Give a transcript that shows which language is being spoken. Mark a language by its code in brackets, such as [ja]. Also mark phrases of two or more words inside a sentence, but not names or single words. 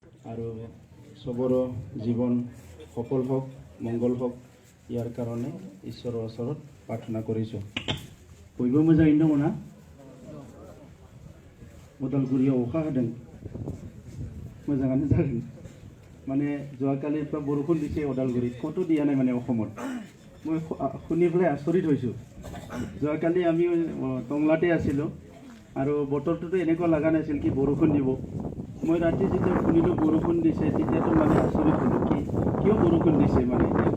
[as] আৰু চবৰো জীৱন সফল হওক, মংগল হওক, ইয়াৰ কাৰণে ঈশ্বৰৰ ওচৰত প্ৰাৰ্থনা কৰিছোঁ। [brx] बयबो मोजाङैनो दङ ना? उदालगुरियाव अखा हादों, मोजाङानो जागोन। [as] माने যোৱাকালিৰ পৰা বৰষুণ দিছে ওদালগুৰিত, ক'তো দিয়া নাই মানে অসমত। মই শুনি পেলাই আচৰিত হৈছোঁ। যোৱাকালি আমি টংলাতে আছিলোঁ আৰু বতৰটোতো এনেকুৱা লগা নাছিল কি বৰষুণ দিব। মই ৰাতি যেতিয়া শুনিলোঁ বৰষুণ দিছে, তেতিয়াতো মানে আচৰিত হ'লোঁ, কিয় বৰষুণ দিছে মানে।